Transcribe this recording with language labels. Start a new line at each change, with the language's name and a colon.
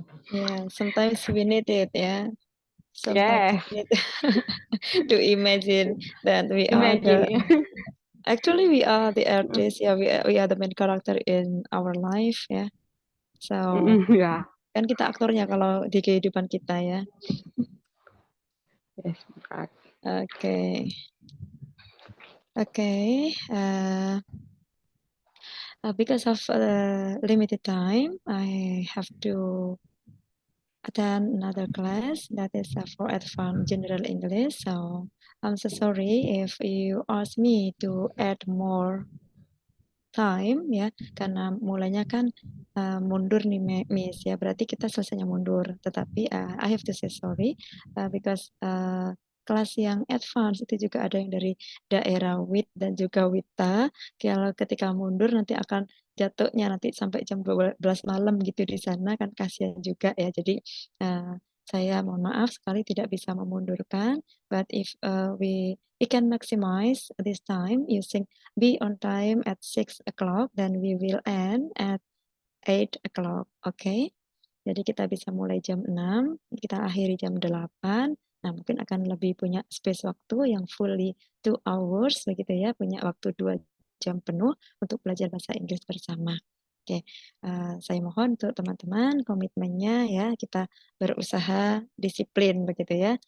English: Yeah, sometimes we need it, yeah. Sometimes Yes, we need to imagine that we are imagine. actually we are the artists. Yeah, we are the main character in our life. Yeah. So
Indonesian: Ya, kan kita aktornya kalau di kehidupan kita ya. yes, berat.
English: Okay. Okay. Because of limited time, I have to attend another class that is for advanced general English. So I'm so sorry if you ask me to add more time ya,
Indonesian: karena mulainya kan mundur nih Miss ya, berarti kita selesainya mundur. Tetapi
English: I have to say sorry because
Indonesian: kelas yang advance itu juga ada yang dari daerah WIT dan juga WITA. Kalau ketika mundur nanti akan jatuhnya nanti sampai jam 12 malam gitu di sana kan kasihan juga ya. Jadi saya mohon maaf sekali tidak bisa memundurkan.
English: But if we can maximize this time using be on time at 6 o'clock, then we will end at 8 o'clock.
Indonesian: Okay? Jadi kita bisa mulai jam 6, kita akhiri jam 8. Nah, mungkin akan lebih punya space waktu yang
English: fully 2 hours,
Indonesian: begitu ya, punya waktu 2 jam penuh untuk belajar bahasa Inggris bersama. Oke, saya mohon untuk teman-teman komitmennya ya, kita berusaha disiplin begitu ya.